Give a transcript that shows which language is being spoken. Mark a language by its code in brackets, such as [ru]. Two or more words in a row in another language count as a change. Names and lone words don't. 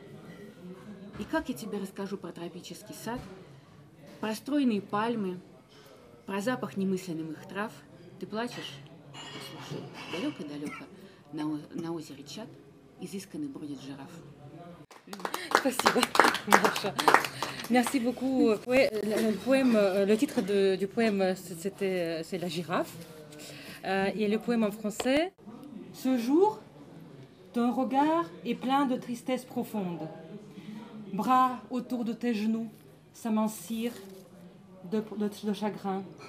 [ru] И как я тебе расскажу про тропический сад, про стройные пальмы, про запах немысленных трав? Ты плачешь? Послушай, далеко-далеко на озере Чад изысканный бродит жираф. Спасибо, Маша. [fr] Merci beaucoup. Ouais, le titre du poème, c'est La girafe. Et le poème en français, ce jour, ton regard est plein de tristesse profonde. Bras autour de tes genoux s'amincirent de chagrin.